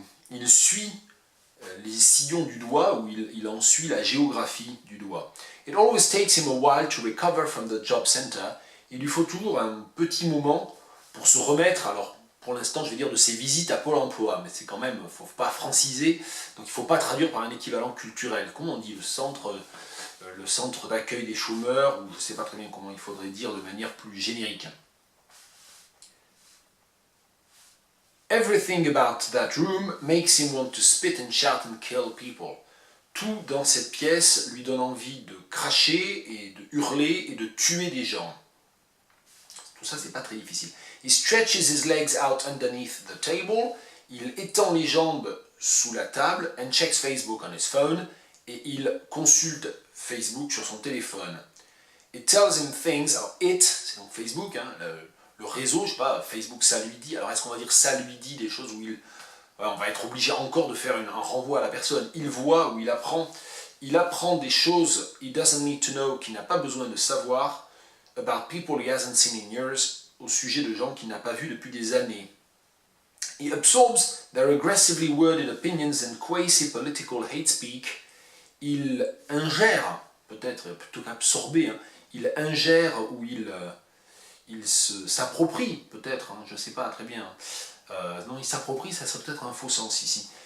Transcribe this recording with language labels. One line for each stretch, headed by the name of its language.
French: Il suit les sillons du doigt, ou il en suit la géographie du doigt.
English: It always takes him a while to recover from the job center.
French: Il lui faut toujours un petit moment pour se remettre, alors pour l'instant je vais dire de ses visites à Pôle emploi, mais c'est quand même, il ne faut pas franciser, donc il ne faut pas traduire par un équivalent culturel. Comment on dit le centre d'accueil des chômeurs, ou je ne sais pas très bien comment il faudrait dire de manière plus générique.
English: Everything about that room makes him want to spit and shout and kill people.
French: Tout dans cette pièce lui donne envie de cracher et de hurler et de tuer des gens. Tout ça, c'est pas très difficile.
English: He stretches his legs out underneath the table.
French: Il étend les jambes sous la table
English: and checks Facebook on his phone.
French: Et il consulte Facebook sur son téléphone.
English: It tells him things.
French: Alors, c'est donc Facebook, hein, le réseau, je sais pas, Facebook, ça lui dit. Alors, est-ce qu'on va dire ça lui dit des choses où on va être obligé encore de faire un renvoi à la personne. Il voit ou il apprend des choses
English: he doesn't need to know,
French: qu'il n'a pas besoin de savoir,
English: about people he hasn't seen in years,
French: au sujet de gens qu'il n'a pas vus depuis des années.
English: He absorbs their aggressively worded opinions and quasi-political hate speak.
French: Il ingère, peut-être plutôt qu'absorber, hein, il ingère ou il s'approprie, peut-être, hein, je ne sais pas très bien. Non, il s'approprie, ça serait peut-être un faux sens ici.